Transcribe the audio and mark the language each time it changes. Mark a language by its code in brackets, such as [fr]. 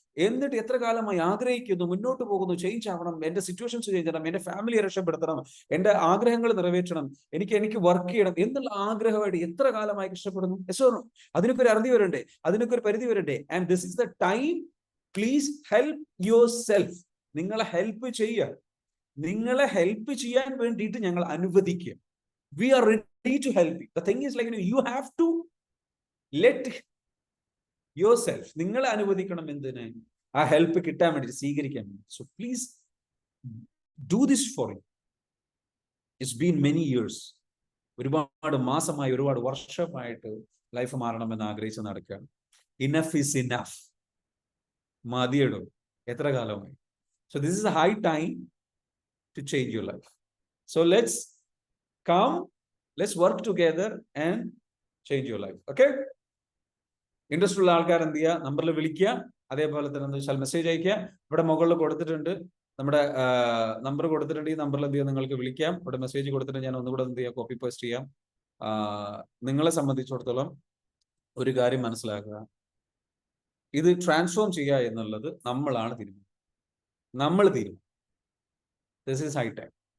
[ml] എന്നിട്ട് എത്ര കാലമായി ആഗ്രഹിക്കുന്നു, മുന്നോട്ട് പോകുന്നു, ചേഞ്ച് ആവണം, എന്റെ സിറ്റുവേഷൻസ് ചേഞ്ച് ചെയ്യണം, എന്റെ ഫാമിലിയെ രക്ഷപ്പെടുത്തണം, എന്റെ ആഗ്രഹങ്ങൾ നിറവേറ്റണം, എനിക്ക് വർക്ക് ചെയ്യണം എന്നുള്ള ആഗ്രഹമായിട്ട് എത്ര കാലമായി കഷ്ടപ്പെടുന്നു. അതിനൊക്കെ ഒരു അറുതി വരണ്ടേ, അതിനൊക്കെ ഒരു പരിധി വരണ്ടേ. [en] And this is the time. Please help yourself. [ml] നിങ്ങളെ ഹെൽപ്പ് ചെയ്യുക. നിങ്ങളെ ഹെൽപ്പ് ചെയ്യാൻ വേണ്ടിയിട്ട് ഞങ്ങൾ അനുവദിക്കുക. [en] We are ready to help you. The thing is like, you have to let yourself, [ml] നിങ്ങളെ അനുവദിക്കണം എന്തിന്? ആ ഹെൽപ്പ് കിട്ടാൻ വേണ്ടി, സ്വീകരിക്കാൻ വേണ്ടി. [en] So please do this for you. It's been many years. [ml] ഒരുപാട് മാസമായി, ഒരുപാട് വർഷമായിട്ട് ലൈഫ് മാറണമെന്ന് ആഗ്രഹിച്ച് നടക്കുകയാണ്. [en] Enough is enough. [ml] മതിയെടോ, എത്ര കാലമായി? [en] So this is a high time to change your life. So let's come, let's work together and change your life. Okay? [ml] Interest ഉള്ള ആൾക്കാർ എന്ത് ചെയ്യുക? നമ്പറിൽ വിളിക്കുക. അതേപോലെ തന്നെ എന്താ വെച്ചാൽ മെസ്സേജ് അയക്കുക. ഇവിടെ മുകളിൽ കൊടുത്തിട്ടുണ്ട്, നമ്മുടെ നമ്പർ കൊടുത്തിട്ടുണ്ട്. ഈ നമ്പറിൽ എന്ത് ചെയ്യുക? നിങ്ങൾക്ക് വിളിക്കാം. ഇവിടെ മെസ്സേജ് കൊടുത്തിട്ട് ഞാൻ ഒന്നുകൂടെ എന്ത് ചെയ്യാം? കോപ്പി പേസ്റ്റ് ചെയ്യാം. നിങ്ങളെ സംബന്ധിച്ചിടത്തോളം ഒരു കാര്യം മനസ്സിലാക്കുക, ഇത് ട്രാൻസ്ഫോം ചെയ്യുക എന്നുള്ളത് നമ്മളാണ് തീരുമാനം. നമ്മൾ തീരുമാനം. [en] This is high time.